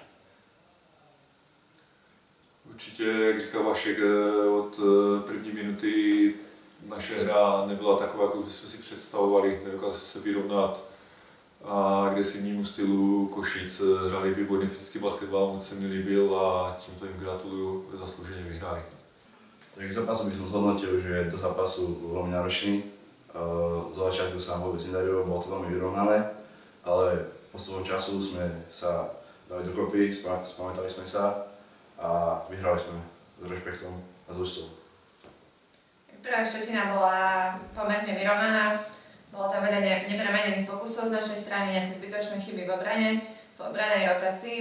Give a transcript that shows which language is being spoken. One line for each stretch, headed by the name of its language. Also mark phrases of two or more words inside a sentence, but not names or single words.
Czech: Určitě, jak říkal Vašek, od první minuty naše hra nebyla taková, jakou jsme si představovali, nedokázali se vyrovnat a agresivnímu stylu Košic hráli výborný fyzický basketbal, moc se mi líbil a tímto jim gratuluju, zaslouženě vyhráli.
Slovak: Tak k zápasu by som zhodnotil, že do zápasu veľmi náročný. Zo začiatku sa nám vôbec nedarilo, bolo to veľmi vyrovnané, ale postupom času sme sa dali dokopy, spamätali sme sa a vyhrali sme s rešpektom a s úctou. Prvá štvrtina bola pomerne vyrovnaná, bolo tam veľa nepremenených pokusov z našej strany, nejaké zbytočné chyby v obranej rotácii.